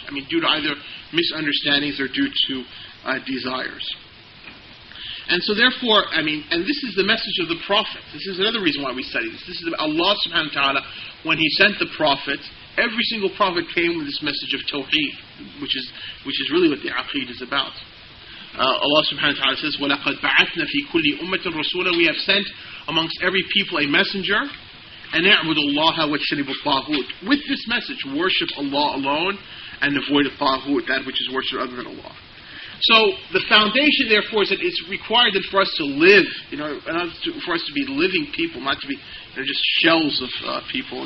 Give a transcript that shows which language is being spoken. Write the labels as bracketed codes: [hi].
[en] Due to either misunderstandings or due to desires. And so therefore, and this is the message of the Prophet. This is another reason why we study this. This is Allah subhanahu wa ta'ala, when He sent the prophets, every single prophet came with this message of Tawheed, which is really what the Aqeedah is about. Allah subhanahu wa ta'ala says, [ar] وَلَقَدْ بَعَثْنَا فِي كُلِّ أُمَّةٍ رَسُولًا. [en] We have sent amongst every people a messenger, and [ar] اعبد الله واجتنب الطاغوت. [en] With this message, worship Allah alone and avoid the taghut, that which is worshipped other than Allah. So the foundation, therefore, is that it's required that for us to live, for us to be living people, not to be just shells of people.